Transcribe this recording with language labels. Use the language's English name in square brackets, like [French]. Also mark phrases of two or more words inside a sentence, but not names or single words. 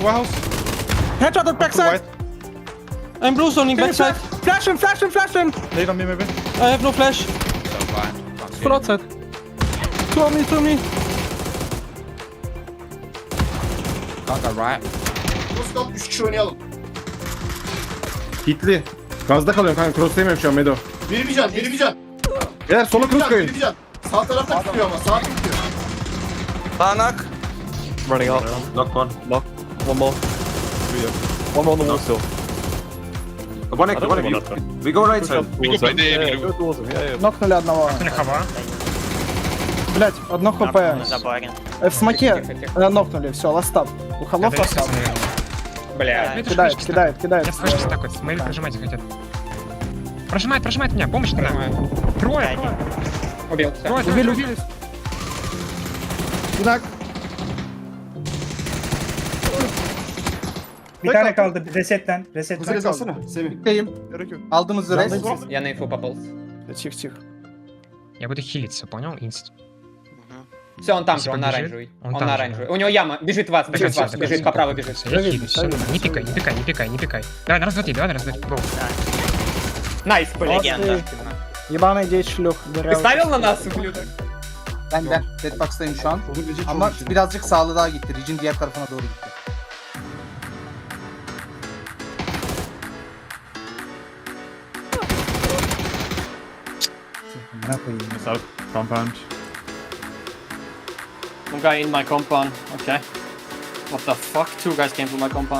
[English] Headshot at backside. I'm blue zoning backside. Flash him. Nade on me, maybe. I have no flash. Full outside. Two on me. Kanka right. [Turkish] Stop, 3 kişi oynayalım. Hitli. Gazda kalıyorum kanka, cross demiyorum şu an Medo. Bir can. Eğer sola cross koyun. Sağ tarafta tutuyor ama, sağ tutuyor. Banak. [English] Running out. Knock one. One more. One more on the wall still. One active. We go right side. We go play the Yeah, blue. go towards them. Yeah. [Russian] Нокнули одного. Хава. Блять, одно хп. В смоке нокнули, все, ластап. У холов ластап. Бля. Кидает. Я слышу так вот. Смотри, прожимать хотят. Прожимает меня, помощь надо. Трое. Убил. Убили. Итак. [Turkish] Bir tane kaldı. Resetten. Kuzey alsana, Semih. Gerek yok. Aldığımız res. [Russian] Я на инфу попал. Тихо. Я буду хилиться, понял? Инст. Все, он там же, Если он на побежит, оранжевый. он Он там на же, оранжевый. У него яма. Бежит вас, бежит по правой бежит. Я хилюсь, всё. Не пикай. Давай, на раз, два, три. Гоу. Найс, легенда. Ебаный дети шлюх. Ты ставил на нас, ублюдок? [Turkish] Ben de Deadbox'tayım şu an. Ama birazcık sağlı daha gitti. Ridge'in diğer tarafına doğru gitti. [English] South compound. One guy in my compound, okay. What the fuck? 2 guys came from my compound.